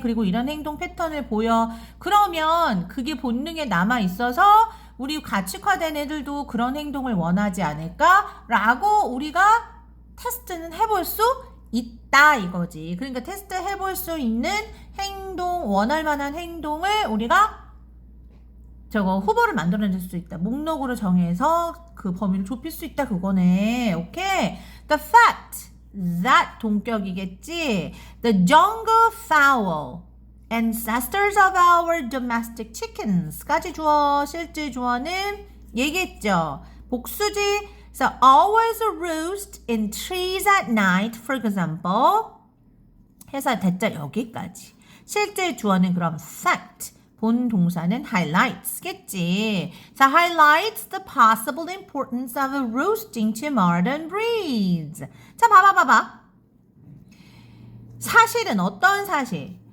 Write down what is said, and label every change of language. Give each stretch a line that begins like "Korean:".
Korean: 그리고 이런 행동 패턴을 보여. 그러면 그게 본능에 남아 있어서 우리 가축화된 애들도 그런 행동을 원하지 않을까라고 우리가 테스트는 해볼 수 있다 이거지. 그러니까 테스트 해볼 수 있는 행동, 원할 만한 행동을 우리가 후보를 만들어낼 수 있다. 목록으로 정해서 그 범위를 좁힐 수 있다 그거네. 오케이.
English: The fact that
Korean: 동격이겠지.
English: The jungle fowl, ancestors of our domestic chickens까지
Korean: 주어, 실제 주어는 얘기했죠. 복수지.
English: So always roost in trees at night, for example.
Korean: 해서 대자 여기까지. 실제 주어는 그럼 fact. 본 동사는 highlights겠지.
English: So highlights the possible importance of roosting to modern breeds.
Korean: 자, 봐봐. 사실은 어떤 사실?